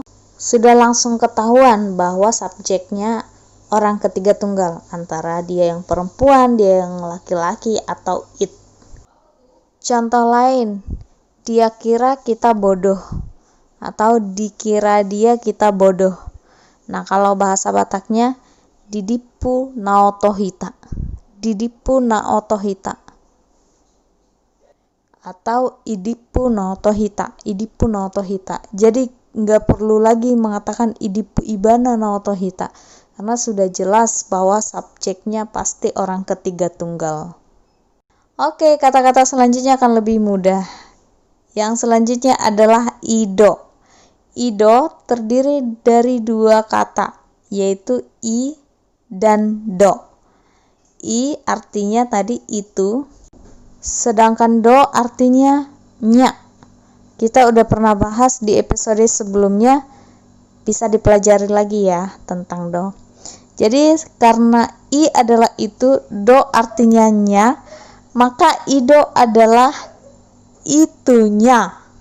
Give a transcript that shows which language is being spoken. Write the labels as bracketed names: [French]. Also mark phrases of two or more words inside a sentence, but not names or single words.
[Indonesian] Sudah langsung ketahuan bahwa subjeknya orang ketiga tunggal, antara dia yang perempuan, dia yang laki-laki, atau it. Contoh lain, dia kira kita bodoh. atau dikira dia kita bodoh. Nah, kalau bahasa Bataknya [Batak Toba] didipu naotohita. Didipu naotohita. Atau idipu naotohita. Idipu naotohita. [Indonesian] Jadi nggak perlu lagi mengatakan [Batak Toba] idipu ibana naotohita. [Indonesian] Karena sudah jelas bahwa subjeknya pasti orang ketiga tunggal. Oke, kata-kata selanjutnya akan lebih mudah. Yang selanjutnya adalah ido. Ido terdiri dari dua kata, yaitu i dan do. I artinya tadi itu, sedangkan do artinya nya. Kita udah pernah bahas di episode sebelumnya, bisa dipelajari lagi ya tentang do. Jadi karena i adalah itu, do artinya nya, maka ido adalah itunya.